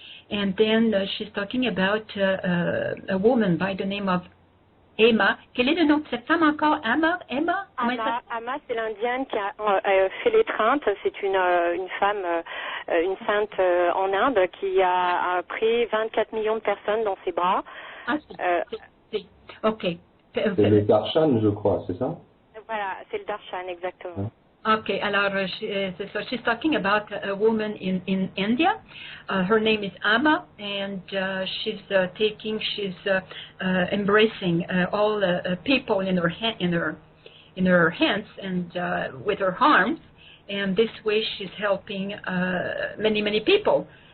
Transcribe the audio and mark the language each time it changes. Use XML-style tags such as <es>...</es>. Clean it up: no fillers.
<en>And then she's talking about a woman by the name of Emma.</en> <fr>Quel est le nom de cette femme encore? Emma, c'est l'indienne qui a fait l'étreinte. C'est une femme, une sainte en Inde qui a pris 24 millions de personnes dans ses bras. Ah, OK. C'est le Darshan, je crois, c'est ça? Voilà, c'est le Darshan, exactement.</fr> <en>Okay, alors so she's talking about a woman in India. Her name is Amma, and she's embracing all people in her hands and with her arms, and this way she's helping many people.</en>